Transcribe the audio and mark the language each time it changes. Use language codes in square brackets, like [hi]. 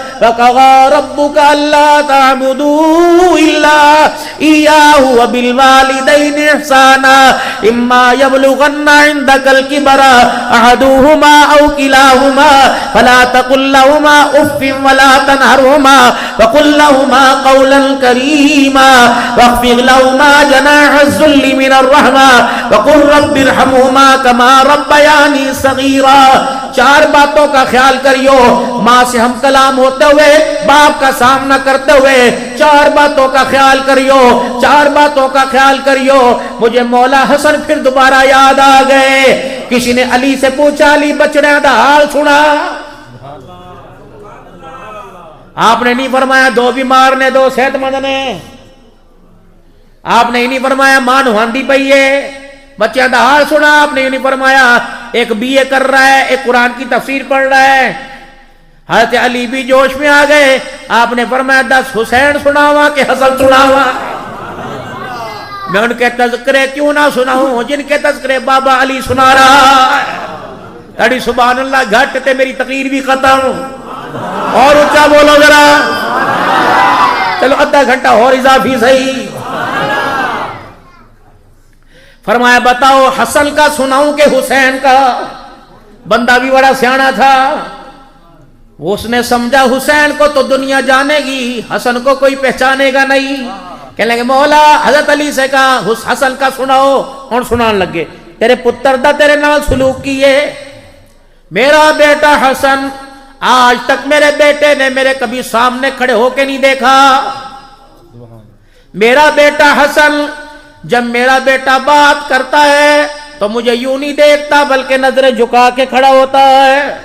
[ar] وَقَضَىٰ رَبُّكَ أَلَّا تَعْبُدُوا إِلَّا إِيَّاهُ وَبِالْوَالِدَيْنِ إِحْسَانًا إِمَّا يَبْلُغَنَّ عِندَكَ الْكِبَرَ أَحَدُهُمَا أَوْ كِلَاهُمَا فَلَا تَقُل لَّهُمَا أُفٍّ وَلَا تَنْهَرْهُمَا وَقُل لَّهُمَا قَوْلًا كَرِيمًا وَاخْفِضْ لَهُمَا جَنَاحَ الذُّلِّ مِنَ الرَّحْمَةِ وَقُل رَّبِّ ارْحَمْهُمَا كَمَا رَبَّيَانِي صَغِيرًا. [ur] 4 باتوں کا خیال کریو. ماں سے ہم کلام ہوتے ہوئے باپ کا سامنا کرتے ہوئے 4 باتوں کا خیال کریو 4 باتوں کا خیال کریو. مجھے مولا حسن پھر دوبارہ یاد آ گئے. کسی نے علی سے پوچھا [pa] علی بچڑیاں دا حال سنا. [ur] آپ نے نہیں فرمایا [pa] 2 بیمار نے 2 صحت مند نے. [ur] آپ نے نہیں فرمایا [pa] ماں نہاندی پئی ہے بچیاں دا حال سنا [ur] آپ نے، یوں نہیں فرمایا ایک BA کر رہا ہے، ایک قرآن کی تفسیر پڑھ رہا ہے. حضرت علی بھی جوش میں آ گئے. آپ نے فرمایا [pa] 10 حسین سناوا کہ حسن سناوا؟ [ur] میں ان کے تذکرے کیوں نہ سناؤں جن کے تذکرے بابا علی سنا رہا ہے. تڑی سبحان اللہ گھٹ تے میری تقریر بھی ختم. اور اونچا بولو ذرا، چلو آدھا گھنٹہ اور اضافی صحیح. فرمایا بتاؤ حسن کا سناؤں کہ حسین کا؟ بندہ بھی بڑا سیانا تھا، اس نے سمجھا حسین کو تو دنیا جانے گی، حسن کو کوئی پہچانے گا نہیں. کہنے لگے مولا حضرت علی سے کہا حسن کا سناؤ. [pa] اور سنان لگے تیرے پتر دا تیرے نال سلوک کیے. [ur] میرا بیٹا حسن آج تک میرے بیٹے نے میرے کبھی سامنے کھڑے ہو کے نہیں دیکھا. میرا بیٹا حسن جب میرا بیٹا بات کرتا ہے تو مجھے یوں نہیں دیکھتا بلکہ نظریں جھکا کے کھڑا ہوتا ہے.